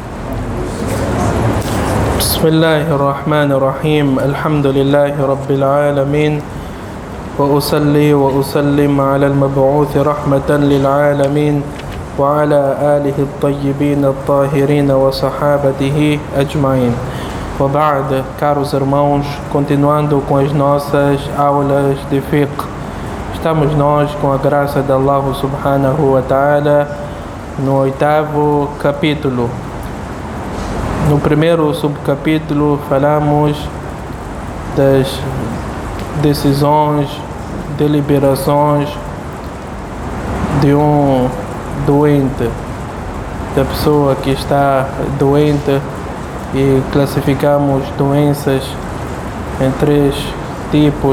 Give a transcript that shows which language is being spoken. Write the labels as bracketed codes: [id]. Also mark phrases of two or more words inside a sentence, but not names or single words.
[ar] بسم الله الرحمن الرحيم. الحمد لله رب العالمين، وأصلي وأسلم على المبعوث رحمة للعالمين وعلى آله الطيبين الطاهرين وصحابته أجمعين. وبعد, [pt] caros irmãos, continuando com as nossas aulas de fiqh, estamos nós, com a graça de [ar] الله سبحانه وتعالى, [pt] no 8º capítulo. No primeiro subcapítulo falamos das decisões, deliberações de um doente, da pessoa que está doente, e classificamos doenças em 3 tipos.